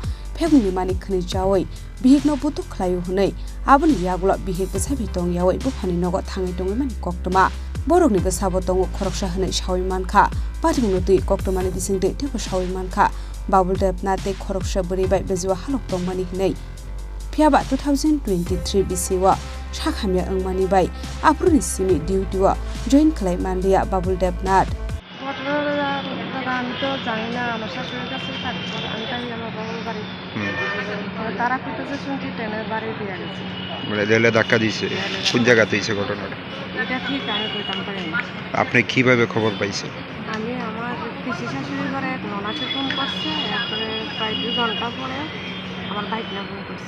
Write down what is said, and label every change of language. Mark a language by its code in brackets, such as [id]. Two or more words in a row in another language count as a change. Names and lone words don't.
[trp] pheguni mani khni jawai bihikno butu khlayu hunai aboni yagula bihik bsai bitong yawai buphani nogo thangai tongai mani koktuma borokni basabo tongo khoroksa hanai shawi manka patimuno tui koktumani bisingte tebo shawi manka Babul Devnath te khoroksa buribai bejwa halok tongmani hinai phiaba 2023 bisiwa shakhamya angmani bai apruni simi duty wa join khlai mandia Babul Devnath [bn] আমি তো জানি না আমার শাশুড়ির কাছে থাকবো আমি তাই আমার বাবার বাড়ি তারা কইতেছে শুনছি ট্রেনের বাড়ি দিয়ে গেছে মানে রেলে ধাক্কা দিয়েছে কোন জায়গাতে হয়েছে ঘটনাটা এটা ঠিক আমি কইতাম পারি না আপনি কিভাবে খবর পাইছেন আমি আমার পিসি শাশুড়ির ঘরে এক ননাসে ফোন করছে এরপরে প্রায় 2 ঘন্টা পরে আমার বাইক না ফোন করছে